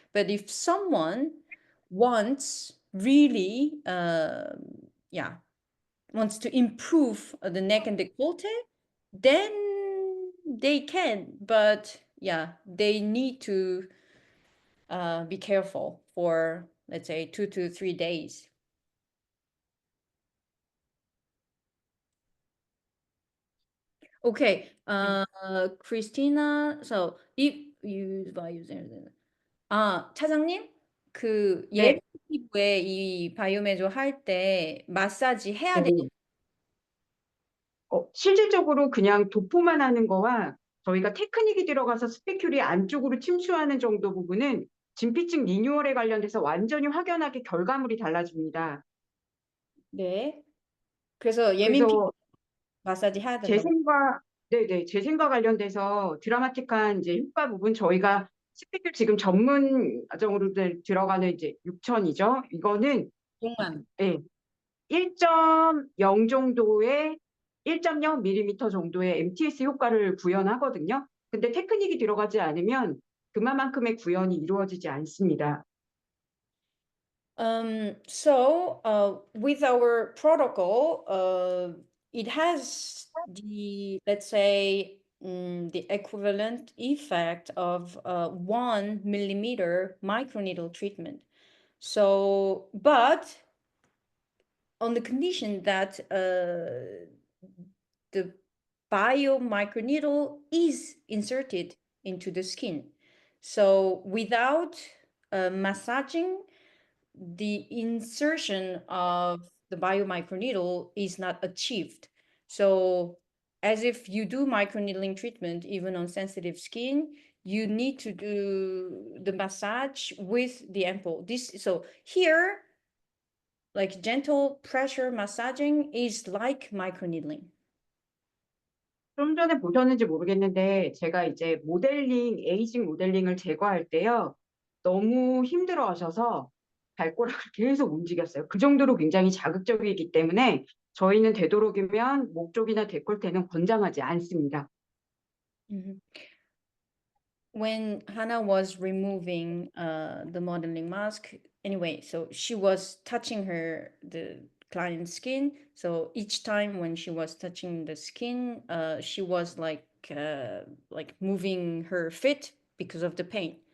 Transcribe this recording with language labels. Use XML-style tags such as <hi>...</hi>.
<en>But if someone wants really wants to improve the neck and décolleté, then they can, but they need to be careful for, let's say, 2 to 3 days. Okay, Christina, so if you by using 차장님, 그</en> <ko>네. 피부에 이 바이오메조 할 때 마사지 해야 네. 돼요? 실질적으로 그냥 도포만 하는 거와 저희가 테크닉이 들어가서 스피큘이 안쪽으로 침투하는 정도 부분은 진피층 리뉴얼에 관련돼서 완전히 확연하게 결과물이 달라집니다. 네. 그래서 예민 피부 그래서 마사지 해야 된다고. 재생과 관련돼서 드라마틱한 이제 효과 부분 저희가 스피큘 지금 전문 과정으로 들어가는 이제 6천이죠. 이거는 정말. 네, 1.0 정도의 1.0mm 정도의 MTS 효과를 구현하거든요. 근데 테크닉이 들어가지 않으면 그만큼의 구현이 이루어지지 않습니다.</ko> <en>So with our protocol, it has the, let's say, the equivalent effect of 1 millimeter microneedle treatment. So, but on the condition that the biomicroneedle is inserted into the skin. So without massaging, the insertion of the biomicroneedle is not achieved. So as if you do microneedling treatment, even on sensitive skin, you need to do the massage with the ampoule. So here, like gentle pressure massaging is like microneedling.</en> <ko>좀 전에 보셨는지 모르겠는데 제가 이제 에이징 모델링을 제거할 때요. 너무 힘들어 하셔서 발가락을 계속 움직였어요. 그 정도로 굉장히 자극적이기 때문에 저희는 되도록이면 목 쪽이나 데콜테는 권장하지 않습니다.</ko> <en>When Hannah was removing the modeling mask, anyway, so she was touching the client's skin. So each time when she was touching the skin, she was like moving her feet because of the pain.</en>